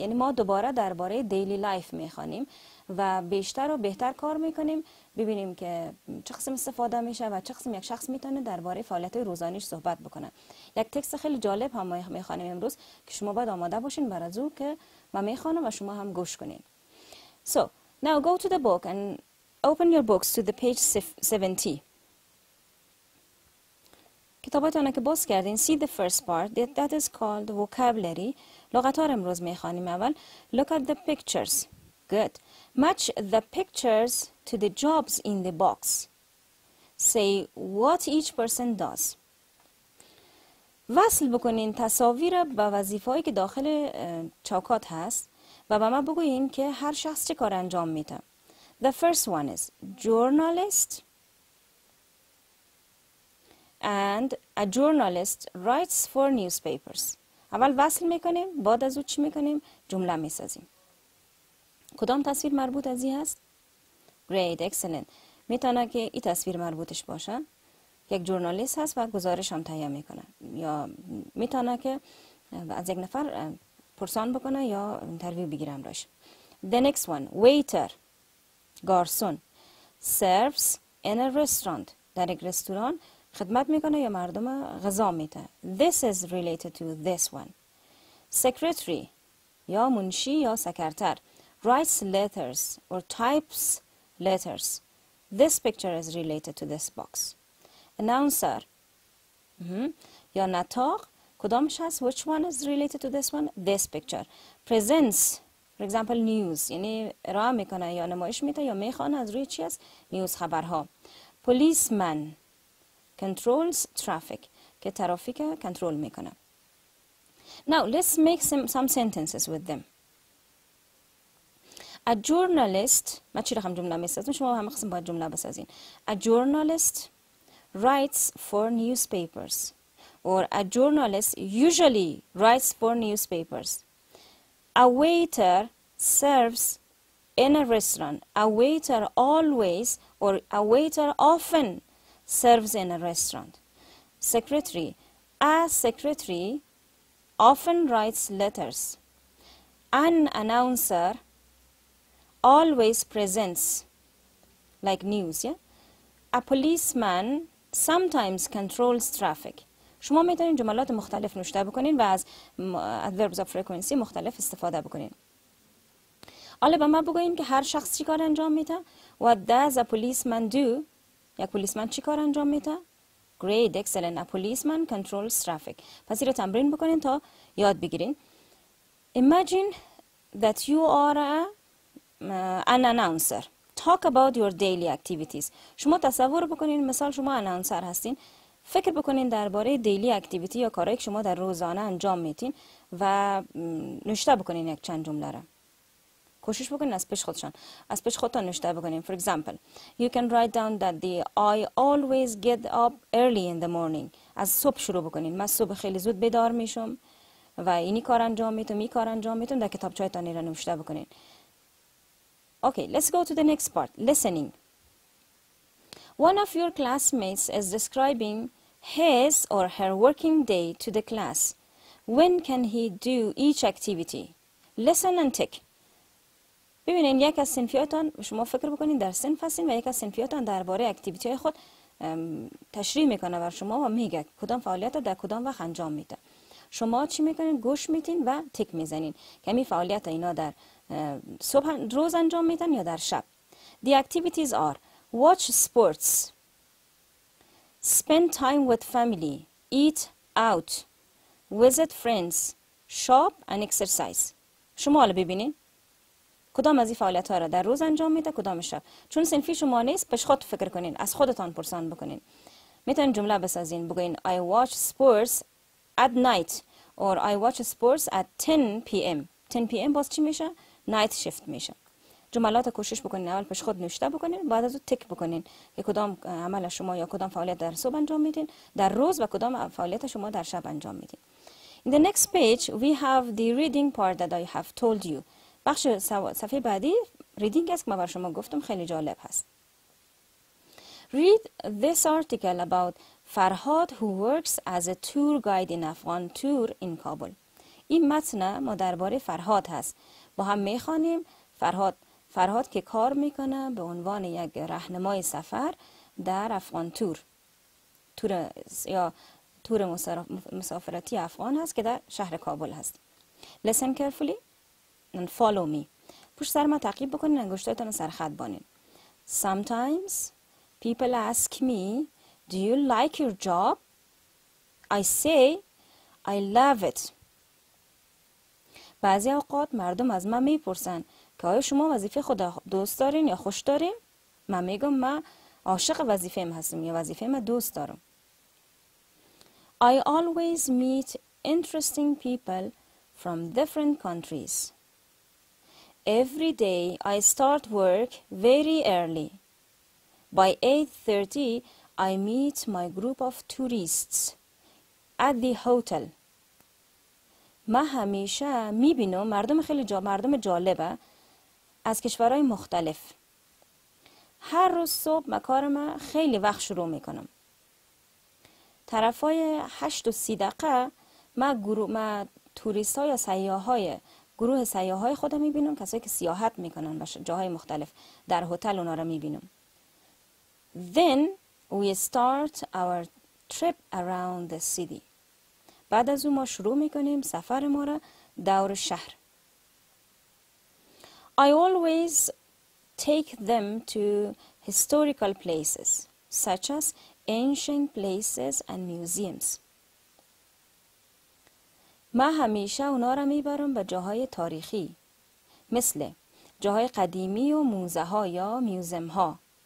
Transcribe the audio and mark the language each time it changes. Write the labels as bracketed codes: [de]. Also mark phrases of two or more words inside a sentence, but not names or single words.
[fa] یعنی ما دوباره درباره [en] daily life [fa] میخوانیم و بیشتر و بهتر کار میکنیم ببینیم که چه قسم استفاده میشه و چه قسم یک شخص میتونه درباره فعالیت های صحبت بکنه. یک تکست خیلی جالب هم میخوانیم امروز که شما باید آماده باشین برای از او که من میخوانم و شما هم گوش کنین. [en] So now go to the book and open your books to the page 70. [fa] کتاباتون که باز کردین [en] see the first part that is called vocabulary. [fa] لغات ها رو امروز میخوانیم. [en] اول look at the pictures. Good. Match the pictures to the jobs in the box. Say what each person does. [fa] وصل بکنین تصاویر به وظیفه‌ای که داخل چوکات هست و به ما بگویین که هر شخص چه کار انجام میده. [en] The first one is journalist. And a journalist writes for newspapers. [fa] اول وصل میکنیم بعد از او چی میکنیم؟ جمله میسازیم. کدام تصویر مربوط از این هست؟ [en] Great, excellent. [fa] میتونه که این تصویر مربوطش باشه. یک ژورنالیست هست و گزارش هم تهیه میکنه یا میتونه که از یک نفر پرسان بکنه یا اینترویو بگیرم راش. [en] The next one, waiter. گارسون. Serves in a restaurant. [fa] در یک رستوران خدمت میکنه یا مردم غذا میده. [en] This is related to this one. [fa] Secretary یا منشی یا سکرتر. [en] Writes letters or types letters. This picture is related to this box. [fa] Announcer یا نطاق کدامش هست؟ [en] Which one is related to this one? This picture. Presents for example news [fa] یعنی ارائه میکنه یا نمایش میده یا میخوانه از روی چی هست؟ نیوز خبرها. [en] Policeman controls traffic [fa] که ترافیک کنترل میکنه. [en] Now let's make some sentences with them. A journalist [fa] من چی رقم جمله میسازم شما همه قسم باید جمله بسازین. [en] A journalist writes for newspapers or a journalist usually writes for newspapers. A waiter serves in a restaurant. A waiter always or a waiter often serves in a restaurant. Secretary. A secretary often writes letters. An announcer always presents like news. Yeah? A policeman sometimes controls traffic. [fa] شما میتونین جملات مختلف نوشته بکنین و از [en] adverbs of frequency [fa] مختلف استفاده بکنین. حالا به ما بگوین که هر شخص چی کار انجام میده. [en] What does a policeman do? [fa] یک پلیسمن چی کار انجام میده؟ [en] Great, excellent. A policeman controls traffic. [fa] پس این رو تمرین بکنین تا یاد بگیرین. [en] Imagine that you are an announcer. Talk about your daily activities. [fa] شما تصور بکنین مثال شما اناونسر هستین. فکر بکنین درباره [en] daily activity [fa] یا کارهایی که شما در روزانه انجام میتین و نوشته بکنین یک چند جمله را. کوشش بکنین از پیش خودتان نوشته بکنین. [en] For example, you can write down that I always get up early in the morning. [fa] از صبح شروع بکنین. من صبح خیلی زود بیدار میشم و اینی کار انجام میتونم در کتابچه‌تان را نوشته بکنین. [en] Okay, let's go to the next part. Listening. One of your classmates is describing his or her working day to the class. When can he do each activity? Listen and tick. [fa] ببینین یک از صنفیاتان شما فکر بکنین در صنف هستین و یک از صنفیاتان درباره اکتیویتی های خود تشریح میکنه بر شما و میگه کدام فعالیت در کدام وقت انجام میده. شما چی میکنین؟ گوش میتین و تک میزنین که می فعالیت اینا در صبح روز انجام میدن یا در شب. [en] The activities are watch sports, spend time with family, eat out, visit friends, shop and exercise. [fa] شما حالا ببینین کدام از این فعالیت ها را در روز انجام میده کدام شب. چون صنفی شما نیست پیش خود فکر کنین، از خودتان پرسان بکنین. میتونین جمله بسازین بگوین [en] I watch sports at night or I watch sports at 10 p.m. 10 p.m. [fa] باز چی میشه؟ [en] night shift میشه. [fa] جملات کوشش بکنین اول پیش خود نوشته بکنین، بعد از اون تک بکنین که کدام عمل شما یا کدام فعالیت در صبح انجام میدین در روز و کدام فعالیت شما در شب انجام میدین. [en] In the next page we have the reading part that I have told you. [fa] بخش صفحه بعدی ریدینگ است که ما بر شما گفتم خیلی جالب هست. [en] Read this article about Farhad who works as a tour guide in Afghan tour in Kabul. [fa] این متن ما درباره فرهاد هست. با هم میخوانیم. فرهاد که کار میکنه به عنوان یک راهنمای سفر در افغان تور یا تور مسافرتی افغان هست که در شهر کابل هست. [en] Listen carefully and follow me. [fa] پشت سر ما تعقیب بکنین، انگشتاتون رو سرخط بانین. [en] Sometimes people ask me, do you like your job? I say, I love it. [fa] بعضی اوقات مردم از من میپرسن که آیا شما وظیفه خود دوست دارین یا خوش دارین؟ من میگم من عاشق وظیفه‌ام هستم یا وظیفه‌ام دوست دارم. [en] I always meet interesting people from different countries. Every day I start work very early. By 8:30 I meet my group of tourists at the hotel. [fa] من همیشه میبینم مردم جالبه از کشورهای مختلف. هر روز صبح من کارم خیلی وقت شروع میکنم. طرفای 8:30 من توریست ها یا گروه سیاح های خودم میبینم، کسایی که سیاحت میکنن به جاهای مختلف. در هتل اونا رو میبینم. [en] Then we start our trip around the city. [fa] بعد از اون ما شروع میکنیم سفر ما را دور شهر. [en] I always take them to historical places such as ancient places and museums. [fa] من همیشه اونا را میبرم به جاهای تاریخی مثل جاهای قدیمی و موزه ها یا میوزم ها.